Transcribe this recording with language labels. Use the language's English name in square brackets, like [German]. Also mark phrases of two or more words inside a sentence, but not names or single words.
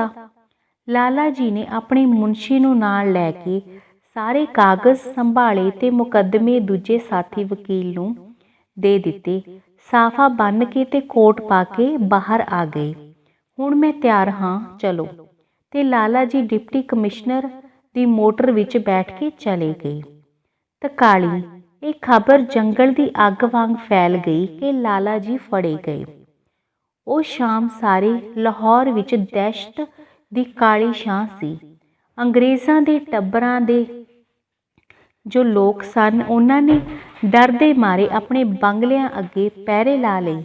[Punjabi] ਲਾਲਾ ਜੀ ਨੇ ਅਪਣੇ ਮੁਨਸ਼ੀ ਨੂੰ ਨਾਲ ਲੈ ਕੇ ਸਾਰੇ ਕਾਗਜ਼ ਸੰਭਾਲੇ ਤੇ ਮੁਕੱਦਮੇ ਦੂਜੇ ਸਾਥੀ ਵਕੀਲ ਨੂੰ ਦੇ ਦਿੱਤੇ। ਸਾਫ਼ਾ ਬੰਨ੍ਹ ਕੇ ਤੇ ਕੋਟ ਪਾ ਕੇ ਬਾਹਰ ਆ ਗਏ। ਹੁਣ ਮੈਂ ਤਿਆਰ ਹਾਂ, ਚੱਲੋ। ਤੇ ਲਾਲਾ ਜੀ ਡਿਪਟੀ ਕਮਿਸ਼ਨਰ ਦੀ ਮੋਟਰ ਵਿਚ ਬੈਠ ਕੇ ਚਲੇ ਗਏ। ਤਕਾਲੀ ਇਹ ਖਬਰ ਜੰਗਲ ਦੀ ਅੱਗ ਵਾਂਗ ਫੈਲ ਗਈ ਕਿ ਲਾਲਾ ਜੀ ਫੜੇ ਗਏ। ਉਹ ਸ਼ਾਮ ਸਾਰੇ ਲਾਹੌਰ ਵਿੱਚ ਦਹਿਸ਼ਤ ਦੀ ਕਾਲੀ ਛਾਂ ਸੀ। ਅੰਗਰੇਜ਼ਾਂ ਦੇ ਟੱਬਰਾਂ ਦੇ ਜੋ ਲੋਕ ਸਨ ਉਹਨਾਂ ਨੇ ਡਰ ਦੇ ਮਾਰੇ ਆਪਣੇ ਬੰਗਲਿਆਂ ਅੱਗੇ ਪਹਿਰੇ ਲਾ ਲਏ।